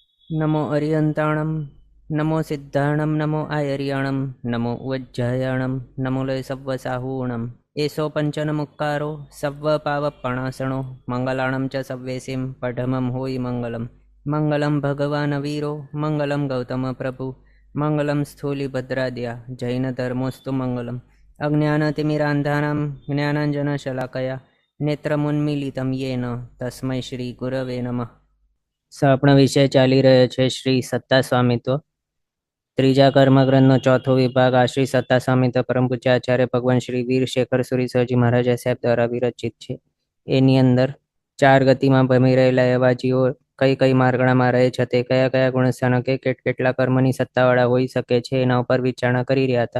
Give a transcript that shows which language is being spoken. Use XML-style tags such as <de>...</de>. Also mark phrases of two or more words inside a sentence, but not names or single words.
<pra>नमो अरियन्ताणं नमो सिद्धाणं नमो आयर्याणं नमो उज्जयाणं नमो लय सव्वसाहूणम् एषो पञ्चनमुक्कारो सव्वपावपणासणो मङ्गलाणं च सव्वेसिं पठमं होयि मङ्गलं</pra> <sa>मङ्गलं भगवान् वीरो मङ्गलं गौतमप्रभु मङ्गलं स्थूलिभद्राद्या जैनधर्मोऽस्तु मङ्गलम् अज्ञानतिमिरान्धानां ज्ञानाञ्जनशलाकया नेत्रमुन्मीलितं येन तस्मै श्रीगुरवे नमः।</sa> <gu>આપણો વિષય ચાલી રહ્યો છે શ્રી સત્તા સ્વામિત્વ. ત્રીજા કર્મગ્રંથનો ચોથો વિભાગ આ શ્રી સત્તા સ્વામિત્વ પરમ પૂજ્ય આચાર્ય ભગવાન શ્રી વીર શેખર સુરી સરજી મહારાજ સાહેબ દ્વારા વિરચિત છે. એની અંદર 4 ગતિમાં ભમી રહેલા એવા જીવો કઈ કઈ માર્ગણામાં રહે છે, તે કયા કયા ગુણસ્થાનો કે કેટલા કર્મની સત્તાવાળા હોઈ શકે છે, એના ઉપર વિચારણા કરી રહ્યા હતા.</gu>